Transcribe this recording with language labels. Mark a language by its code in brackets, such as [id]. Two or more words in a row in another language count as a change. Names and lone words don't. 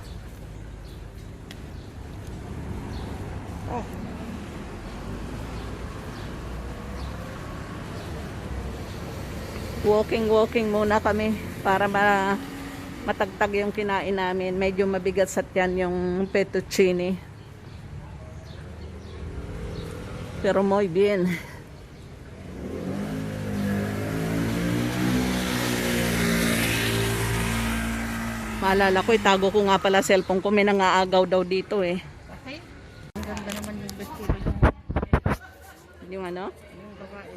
[tl] Oh. Walking muna kami para matagtag yung kinain namin. Medyo mabigat sa tiyan yung fettuccine. [es] Pero muy bien. [tl] Maalala ko, itago ko nga pala cellphone ko. May nangaagaw daw dito Okay. Ang ganda naman yung vestido. Yung ano? Yung babae.